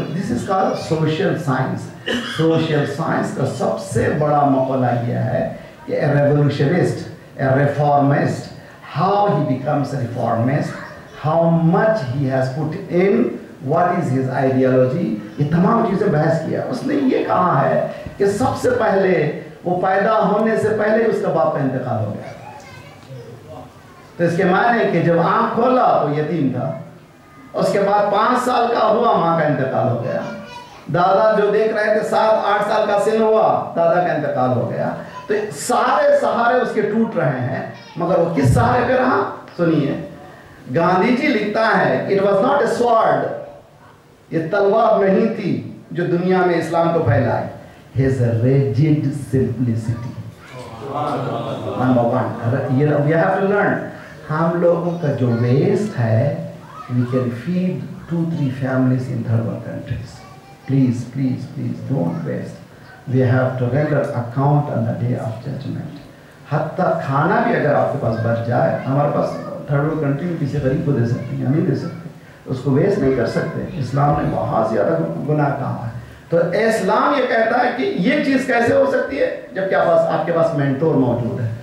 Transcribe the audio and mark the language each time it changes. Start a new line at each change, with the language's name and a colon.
English: This is called social science. Social science
Hindi: का सबसे बड़ा मक़ला यह है कि
English: a revolutionist, a reformist, how he becomes a reformist, how much he has put in, what is his ideology,
Hindi: ये तमाम चीज़ें बहस किया। उसने ये कहा है कि सबसे पहले वो पैदा होने से पहले उसका बाप का इंतकाल हो गया। तो इसके माने कि जब आँख खोला तो यतीम था, उसके बाद 5 साल का हुआ माँ का इंतकाल हो गया, दादा जो देख रहे थे 7-8 साल का सिन हुआ, दादा का इंतकाल हो गया। तो सारे सहारे उसके टूट रहे हैं, मगर वो किस सहारे पे रहा? सुनिए, गांधी जी लिखता है,
English: it was not a sword,
Hindi: ये तलवार नहीं थी जो दुनिया में इस्लाम को फैलाए,
English: his rigid simplicity. Number one, we have to learn.
Hindi: हम लोगों का जो
English: waste है, we can feed 2-3 families in third world countries. Please, please, please, don't waste. We have to render account on the day of judgment.
Hindi: हत्ता खाना भी अगर आपके पास बच जाए, हमारे पास थर्ड वर्ल्ड कंट्री में किसी गरीब को दे सकते हैं, हम नहीं दे सकते, उसको वेस्ट नहीं कर सकते। इस्लाम ने बहुत ज़्यादा गुनाह कहा है। तो इस्लाम ये कहता है कि ये चीज़ कैसे हो सकती है जब आपके पास मेंटोर मौजूद है।